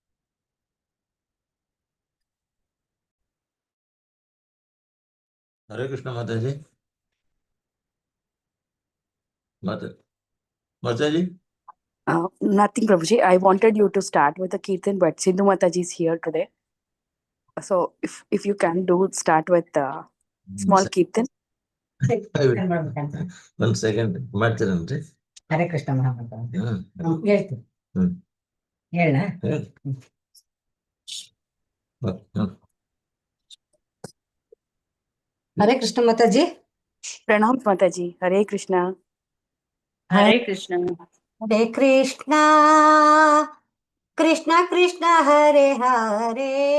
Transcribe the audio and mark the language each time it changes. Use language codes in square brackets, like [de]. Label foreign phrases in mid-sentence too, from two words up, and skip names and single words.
[en] Hare Krishna Mataji. Mataji. Nothing Prabhuji. I wanted you to start with the Kirtan, but Sindhu Mataji is here today. So if you can start with small Kirtan. One second. Mataji. Hare Krishna Mahamantra. [kn] ಹೇಳ್ತೀನಿ ಹೇಳ Hare Krishna Mataji. [en] Pranams Mataji. Hare Krishna. Hare Krishna. Hare Krishna. Krishna Krishna Hare Hare.